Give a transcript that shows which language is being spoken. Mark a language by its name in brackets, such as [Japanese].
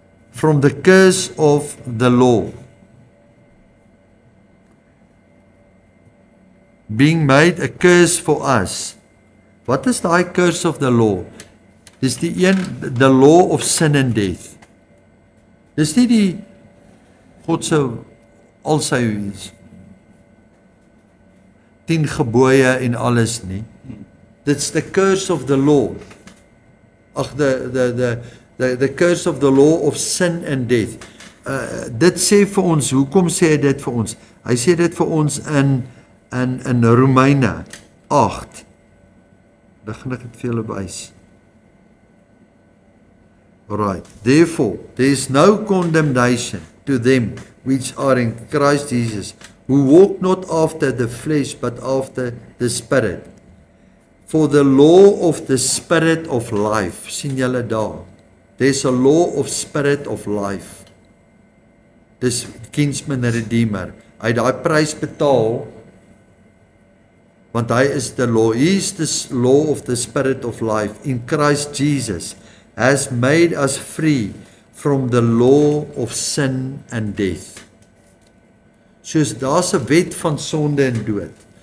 [English] From the curse of the law. Being made a curse for us. [Afrikaans] Wat is daai [English] curse of the law? Dis the law of sin and death. [Afrikaans] Dis nie die God se al sy 10 gebooie en alles nie. [English] It's the curse of the law. Ag the curse of the law of sin and death. [Afrikaans] Dit sê vir ons, hoekom sê hy dit vir ons? Hy sê dit vir ons in Romeine 8. Dan gaan ek dit vir julle wys. [English] Alright. Therefore, there is no condemnation to them which are in Christ Jesus, who walk not after the flesh, but after the Spirit. For the law of the Spirit of life, [Afrikaans] sien julle daar, [English] there's a law of Spirit of life. [Afrikaans] Dis kinsman redeemer. Hy het daai prys betaal, want hy is [English] the law. He is the law of the Spirit of life in Christ Jesus, has made us free from the law of sin and death. [Afrikaans] Soos daar's 'n wet van sonde en dood.